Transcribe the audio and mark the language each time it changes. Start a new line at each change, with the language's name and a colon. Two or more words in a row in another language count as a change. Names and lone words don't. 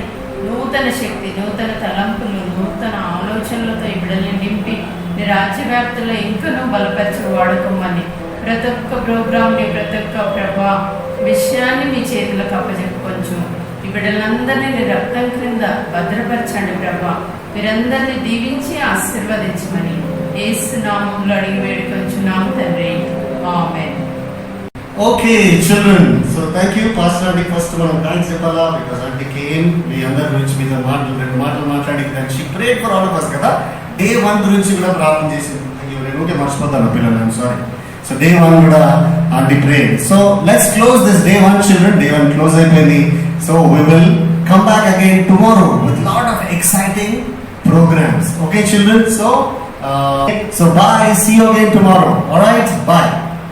Telugu: నూతన శక్తి, నూతన తలంపులు, నూతన ఆలోచనలతో ఈ బిడ్డల్ని నింపి మీ రాజ్యవ్యాప్తిలో ఇంకనూ బలపరిచి వాడుకోమని, ప్రతి ఒక్క ప్రోగ్రామ్ని, ప్రతి ఒక్క ప్రభా విషయాన్ని మీ చేతులకు అప్పచెప్పుకొచ్చు. ఈ బిడ్డలందరినీ మీ రక్తం క్రింద భద్రపరచండి ప్రభా. మీరందరినీ దీవించి ఆశీర్వదించమని యేసు నామములో అడిగి వేడుకొంచున్నాము తండ్రి, ఆమేన్.
English: Okay children, so thank you Pastor Aunty.
Telugu: First మనం థాంక్స్ చెప్పాలా,
English: because Aunty came,
Telugu: మీ అందరి గురించి మీద మాటలు మాట్లాడింది.
English: and she prayed for all of us కదా.
Telugu: డే 1 గురించి కూడా ప్రార్థన చేసింది. నేను ఊరికే మర్చిపోతాను పిల్లలు,
English: I'm sorry. So day 1 కూడా Aunty prayed. So let's close this day 1 children. Day 1 close అయిపోయింది. So we will come back again tomorrow with lot of exciting programs. Okay children, so bye, see you again tomorrow. All right, bye.